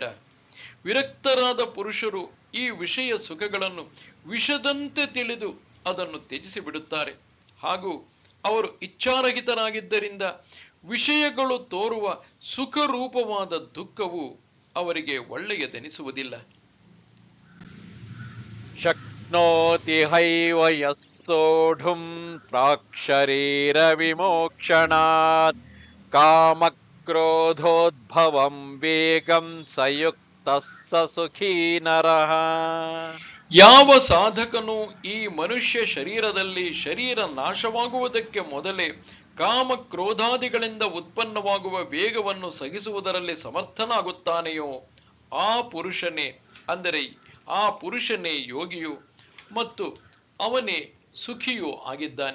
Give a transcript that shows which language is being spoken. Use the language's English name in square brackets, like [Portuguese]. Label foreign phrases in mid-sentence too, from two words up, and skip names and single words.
[Kannada] ವಿರಕ್ತರಾದ ಪುರುಷರು ಈ ವಿಷಯ ಸುಖಗಳನ್ನು ವಿಷದಂತೆ ತಿಳಿದು ಅದನ್ನು ತ್ಯಜಿಸಿ ಬಿಡುತ್ತಾರೆ. ಹಾಗೂ ಅವರು ಇಚ್ಛಾರಹಿತರಾಗಿದ್ದರಿಂದ ವಿಷಯಗಳು ತೋರುವ ಸುಖ ರೂಪವಾದ ದುಃಖವು ಅವರಿಗೆ ಒಳ್ಳೆಯದೆನಿಸುವುದಿಲ್ಲ. [Sanskrit] ಶಕ್ನೋತಿ ಹೈವ ಯಃ ಸೋಢುಂ ಪ್ರಾಕ್ಶರೀರ ವಿಮೋಕ್ಷಣಾತ್ ಕಾಮಕ್ರೋಧೋದ್ಭವಂ ವೇಗಂ ಸಯುಕ್ತಃ ಸ ಸುಖೀ ನರಃ. [Kannada] ಯಾವ ಸಾಧಕನು ಈ ಮನುಷ್ಯ ಶರೀರದಲ್ಲಿ ಶರೀರ ನಾಶವಾಗುವುದಕ್ಕೆ ಮೊದಲೇ ಕಾಮ ಕ್ರೋಧಾದಿಗಳಿಂದ ಉತ್ಪನ್ನವಾಗುವ ವೇಗವನ್ನು ಸಹಿಸುವುದರಲ್ಲಿ ಸಮರ್ಥನಾಗುತ್ತಾನೆಯೋ ಆ ಪುರುಷನೇ ಯೋಗಿಯು ಮತ್ತು ಅವನೇ ಸುಖಿಯೂ ಆಗಿದ್ದಾನೆ.